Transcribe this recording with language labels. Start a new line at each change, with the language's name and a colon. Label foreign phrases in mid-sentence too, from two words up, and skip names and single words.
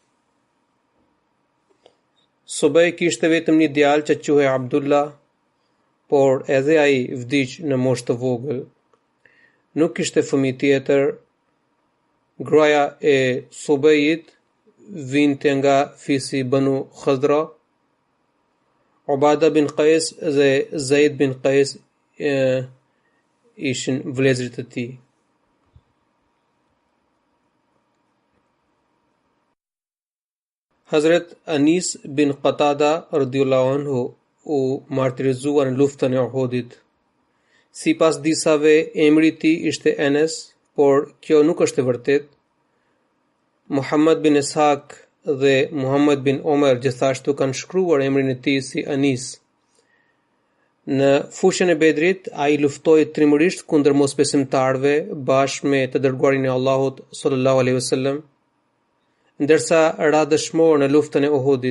Albanian: Subej kishte vetëm një djalë që quhej Abdullah, por edhe ai vdiq në moshë të vogël. Nuk kishte fëmijë tjetër. Gruaja e Subejit vinte nga fisi Banu Khazra. Ubada bin Qais dhe Zaid bin Qais ishin vëllezërit e tij. Hazret Anis bin Qatada
Arabic: رضي الله عنه
Albanian: u martirizua në luftën e Uhudit. Sipas disave, emri i tij ishte Enes, por kjo nuk është e vërtetë. Muhammad bin Ishaq dhe Muhammad bin Omer gjithashtu kanë shkruar emrin e tij si Anis. Në fushën e Bedrit, ai luftoi trimërisht kundër mosbesimtarëve bashkë me të dërguarin e Allahut
Arabic: صلى الله عليه وسلم,
Albanian: ndërsa ra dëshmor në luftën e Uhudit.